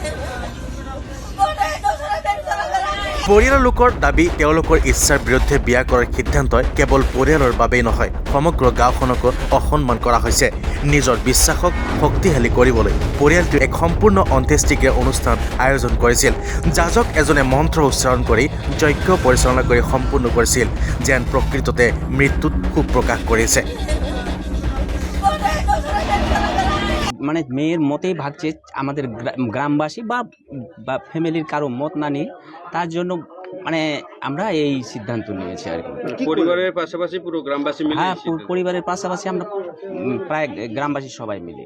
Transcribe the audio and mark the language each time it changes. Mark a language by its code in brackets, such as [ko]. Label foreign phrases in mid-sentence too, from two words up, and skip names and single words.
[as] পৰিয়ালৰ লোকৰ দাবী, তেওঁলোকৰ ইচ্ছাৰ বিৰুদ্ধে বিয়া কৰাৰ সিদ্ধান্তই কেৱল পৰিয়ালৰ বাবেই নহয়, সমগ্ৰ গাঁওখনকো অসন্মান কৰা হৈছে। নিজৰ বিশ্বাসক শক্তিশালী কৰিবলৈ পৰিয়ালটোৱে এক সম্পূৰ্ণ অন্ত্যেষ্টিক্ৰিয়া অনুষ্ঠান আয়োজন কৰিছিল। যাজক এজনে মন্ত্ৰ উচ্চাৰণ কৰি যজ্ঞ পৰিচালনা কৰি সম্পূৰ্ণ কৰিছিল, যেন প্ৰকৃততে মৃত্যুত শোক প্ৰকাশ কৰিছে। [bn] মানে মেয়ের মতেই ভাগছে, আমাদের গ্রামবাসী বা ফ্যামিলির কারো মত না নিয়ে, তার জন্য মানে আমরা এই সিদ্ধান্ত নিয়েছি আর কি। পরিবারের পাশাপাশি পুরো গ্রামবাসী মিলে? হ্যাঁ, পরিবারের পাশাপাশি আমরা প্রায় গ্রামবাসী সবাই মিলে।